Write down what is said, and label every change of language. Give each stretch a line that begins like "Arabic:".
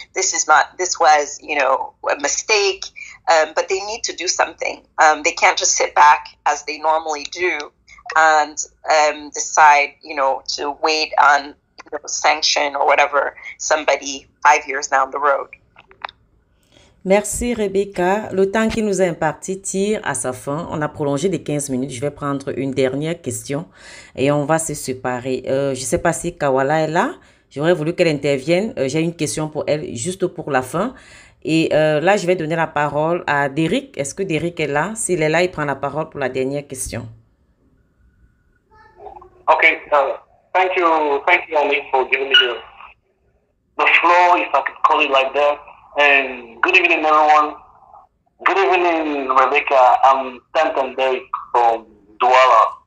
English: This was, a mistake, but they need to do something. They can't just sit back as they normally do and decide, to wait on sanction or whatever somebody 5 years down the road.
French: Merci Rebecca. Le temps qui nous a imparti tire à sa fin. On a prolongé de 15 minutes. Je vais prendre une dernière question et on va se séparer. Je ne sais pas si Kawala est là. J'aurais voulu qu'elle intervienne. J'ai une question pour elle juste pour la fin. Et là, je vais donner la parole à Derrick. Est-ce que Derrick est là? S'il est là, il prend la parole pour la dernière question.
English: Okay. Thank you, Annie, for giving me the floor, if I could call it like that. And good evening, everyone. Good evening, Rebecca. I'm Stanton Derek from Douala.